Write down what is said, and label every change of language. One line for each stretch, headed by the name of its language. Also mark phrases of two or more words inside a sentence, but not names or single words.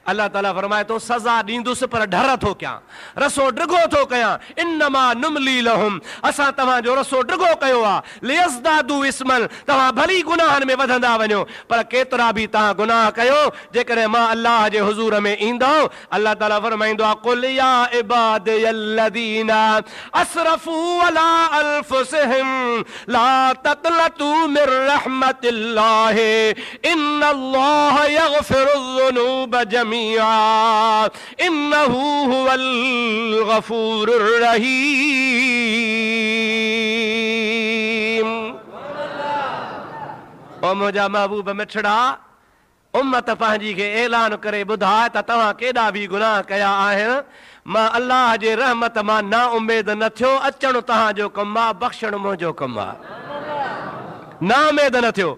Sindhi: अल्लाह ताला फरमाए तो सज़ा ॾींदुसि पर डर थो कयां, रसो डिघो थो कयां।
Arabic: إنما نملي لهم,
Sindhi: असां तव्हांजो रसो डिघो कयो आहे।
Arabic: ليزدادوا إثما,
Sindhi: तव्हां भली गुनाहनि में वधंदा वञो, पर केतिरा बि तव्हां गुनाह कयो जेकॾहिं मां अल्लाह जे हुज़ूर में ईंदो, अल्लाह ताला फरमाईंदो आहे
Arabic: قل يا عبادي الذين أسرفوا على أنفسهم لا تقنطوا من رحمة الله إن الله يغفر الذنوب جميعا إنه هو الغفور الرحيم.
Sindhi: ओ मुंहिंजा महबूब मिठड़ा, उम्मत पंहिंजी खे ऐलान करे ॿुधाए त तव्हां केॾा बि गुनाह कया आहिनि, मां अल्लाह जे रहमत मां ना उमेद न थियो। अचणु तव्हांजो कमु आहे, बख़्शणु मुंहिंजो कमु आहे, ना उमेद न थियो।